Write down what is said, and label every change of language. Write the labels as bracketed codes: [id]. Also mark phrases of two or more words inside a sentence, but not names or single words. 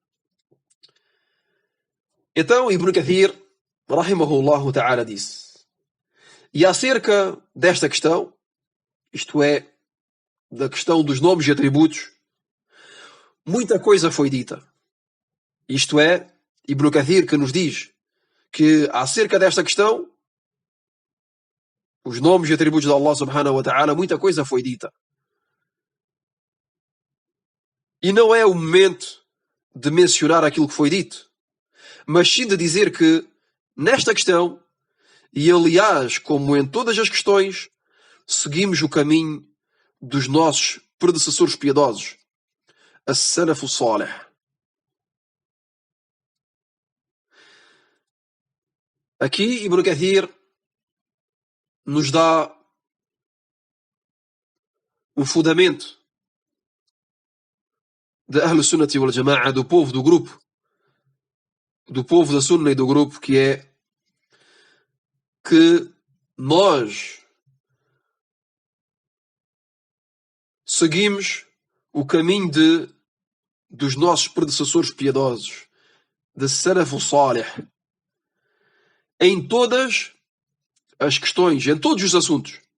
[pt] Então, [ar] Ibn Kathir, رحمه الله تعالى, [pt] disse: e acerca desta questão, isto é, da questão dos nomes e atributos, muita coisa foi dita. Isto é, Ibn Kathir que nos diz que acerca desta questão, os nomes e atributos de [ar] الله سبحانه وتعالى, [pt] muita coisa foi dita. E não é o momento de mencionar aquilo que foi dito, mas sim de dizer que, nesta questão, e aliás, como em todas as questões, seguimos o caminho dos nossos predecessores piedosos, [ar] السلف الصالح. [pt] Aqui Ibn Kathir nos dá um fundamento da [ar] أهل السنة والجماعة, [pt] do povo do grupo, do povo da Sunna e do grupo, que é que nós seguimos o caminho dos nossos predecessores piedosos, de [ar] سلف الصالح, [pt] em todas as questões, em todos os assuntos.